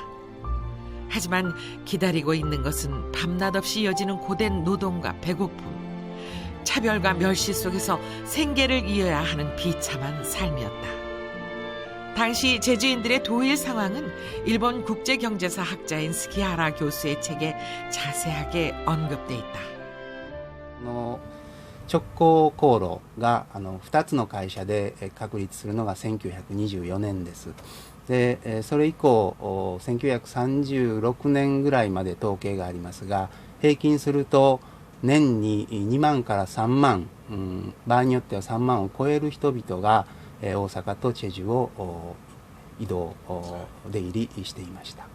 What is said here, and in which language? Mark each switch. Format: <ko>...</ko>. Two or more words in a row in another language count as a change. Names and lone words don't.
<ko>하지만 기다리고 있는 것은 밤낮 없이 이어지는 고된 노동과 배고픔, 차별과 멸시 속에서 생계를 이어야 하는 비참한 삶이었다. 당시 제주인들의 도일 상황은 일본 국제경제사 학자인 스기하라 교수의 책에 자세하게 언급돼 있다.</ko> <ja>直行航路が2つの会社で確立するのが1924年です。でそれ以降1936年ぐらいまで統計がありますが、平均すると年に2万から3万、場合によっては3万を超える人々が大阪とチェジュを移動出入りしていました。</ja>